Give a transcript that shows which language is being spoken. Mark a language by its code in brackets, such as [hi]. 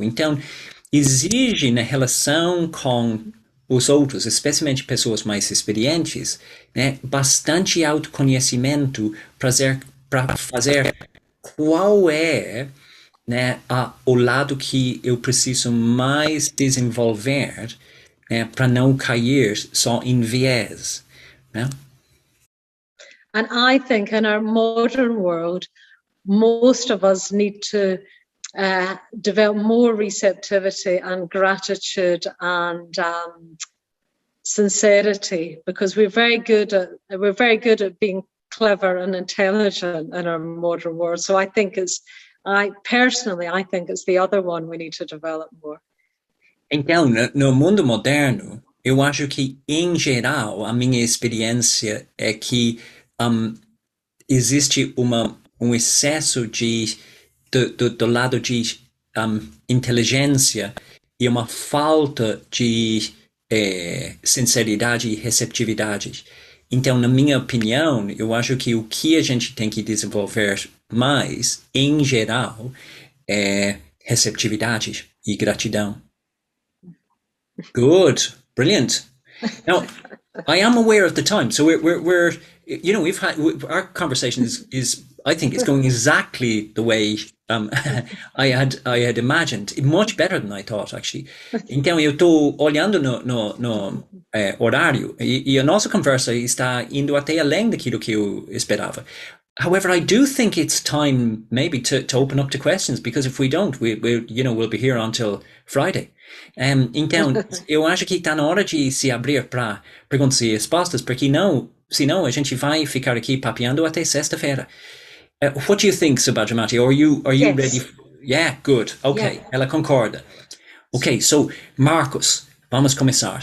[pt] Então, exige na relação com os outros, especialmente pessoas mais experientes, né, bastante autoconhecimento para fazer qual é, né, o lado que eu preciso mais desenvolver, né, para não cair só em viés, né? [en] And I think in our modern world, most of us need to develop more receptivity and gratitude and sincerity, because we're very good at being clever and intelligent in our modern world. So I think I think it's the other one we need to develop more. [pt] Então, no mundo moderno, eu acho que, em geral, a minha experiência é que existe um excesso do lado de inteligência e uma falta de sinceridade e receptividade. Então, na minha opinião, eu acho que o que a gente tem que desenvolver mais, em geral, é receptividade e gratidão. [en] Good, brilliant. Now, I am aware of the time, so we're you know, our conversation is I think it's going exactly the way I had imagined, much better than I thought, actually. [pt] Então, eu estou olhando no horário e a nossa conversa está indo até além daquilo que eu esperava. [en] However, I do think it's time maybe to open up to questions, because if we don't, we'll be here until Friday. [pt] Então, eu acho que está na hora de se abrir para perguntas e respostas, porque senão a gente vai ficar aqui papeando até sexta-feira. [en] What do you think, Subhadramati? Are you Yes. ready? Yeah, good. Okay, yeah. [pt] Ela concorda. [en] Okay, so [pt] Marcos, vamos começar.